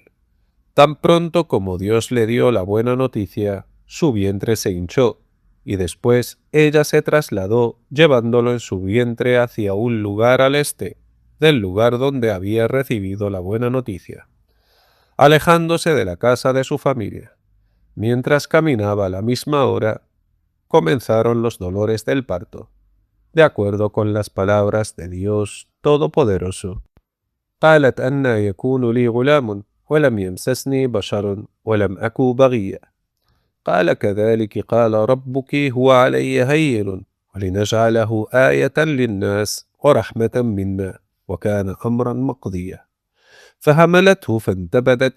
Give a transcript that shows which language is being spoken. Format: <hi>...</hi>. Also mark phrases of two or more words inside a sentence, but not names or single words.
<es>Tan pronto como Dios le dio la buena noticia, su vientre se hinchó, y después ella se trasladó llevándolo en su vientre hacia un lugar al este del lugar donde había recibido la buena noticia, alejándose de la casa de su familia. Mientras caminaba a la misma hora, comenzaron los dolores del parto. de acuerdo con las palabras de Dios Todopoderoso.</es> <ar>قالت أنى يكون لي غلام ولم يمسسني بشر ولم أك بغيا قال كذلك قال ربك هو علي هين ولنجعله آية للناس ورحمة منا وكان أمرا مقضيا فحملته فانتبذت</ar>